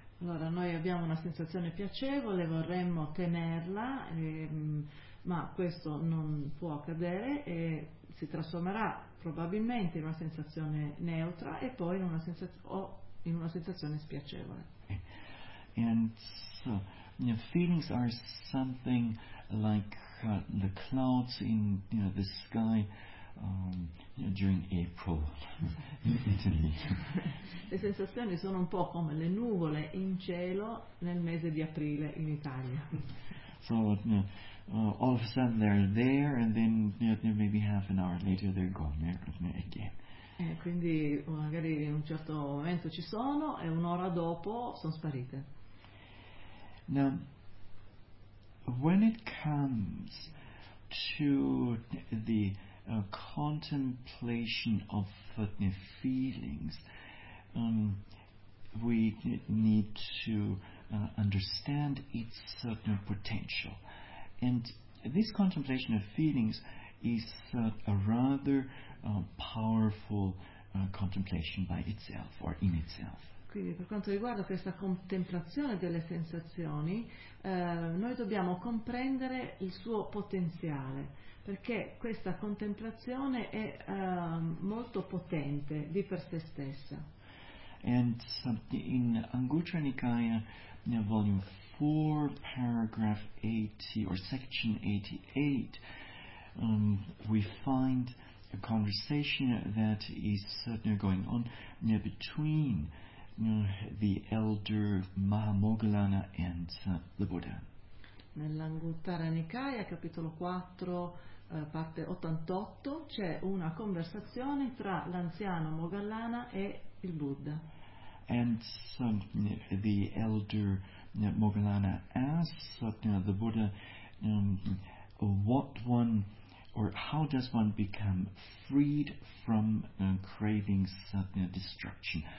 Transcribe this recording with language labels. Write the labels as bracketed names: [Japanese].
[Italian] Allora, noi abbiamo una sensazione piacevole, vorremmo tenerla, ma questo non può accadere, e si trasformerà probabilmente in una sensazione neutra e poi in una sensazione spiacevole. [English] And so, feelings are something like the clouds in the sky during April in Italy. [Italian] Le sensazioni sono un po' come le nuvole in cielo nel mese di aprile in Italia. [English] So all of a sudden they're there, and then maybe half an hour later they're gone again. [Italian] Quindi magari in un certo momento ci sono e un'ora dopo sono sparite. [English] Now, when it comes to the contemplation of feelings, we need to understand its certain potential. And this contemplation of feelings is a rather powerful contemplation by itself or in itself. [Italian] Quindi per quanto riguarda questa contemplazione delle sensazioni, noi dobbiamo comprendere il suo potenziale, perché questa contemplazione è molto potente di per se stessa. [English] And in Anguttara Nikaya, volume 4, paragraph 80, or section 88, we find a conversation that is going on between the elder Mahamoggallana and the Buddha. [Italian] Nell'Anguttara Nikaya, capitolo 4, parte 88, c'è una conversazione tra l'anziano Moggallana e il Buddha. [English] And the elder Moggallana asks the Buddha, what one, or how does one become freed from craving satna destruction?